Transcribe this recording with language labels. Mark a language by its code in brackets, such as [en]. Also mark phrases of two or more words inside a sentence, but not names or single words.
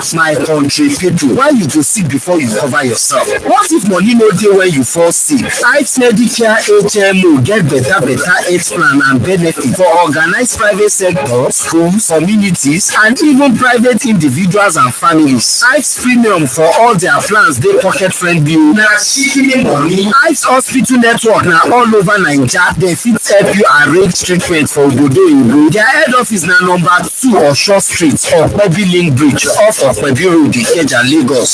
[pcm] My country people, why you go sick before you cover yourself? What if money no dey when you fall sick? Ice Medicare HMO get better health plan and benefit for organized private sectors, homes, communities, and even private individuals and families. Ice premium for all their plans dey pocket friendly. Na shikini money. Ice hospital network na all over Naija. They fit help you arrange treatment for Obodo Oyibo. Their head office na number 2 Osho Street, Okpebi Link Bridge, off Okpebi Road, Ikeja, Lagos.